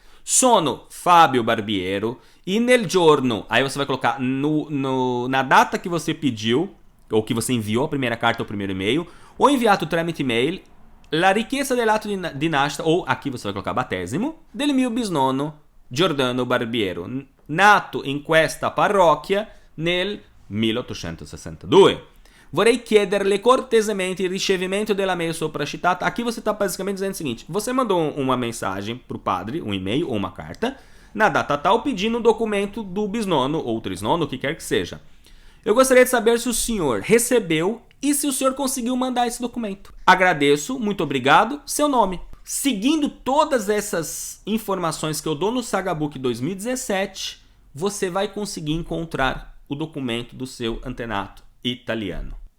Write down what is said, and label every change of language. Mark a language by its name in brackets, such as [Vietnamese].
[Italian] sono Fábio Barbiero, e nel giorno, [Portuguese] aí você vai colocar na data que você pediu, ou que você enviou a primeira carta ou o primeiro e-mail, ou [Italian] enviato tramite e-mail, la richiesta dell'atto di nascita, [Portuguese] ou aqui você vai colocar [Italian] battesimo, del mio bisnonno Giordano Barbiero, nato in questa parrocchia nel 1862. Vorrei chiederle cortesemente il ricevimento della mail sopracitata. [Portuguese] Aqui você está basicamente dizendo o seguinte: você mandou uma mensagem para o padre, um e-mail ou uma carta, na data tal, pedindo um documento do bisnono ou trisnono, o que quer que seja. Eu gostaria de saber se o senhor recebeu e se o senhor conseguiu mandar esse documento. Agradeço, muito obrigado, seu nome. Seguindo todas essas informações que eu dou no Sagabook 2017, você vai conseguir encontrar o documento do seu antenato italiano.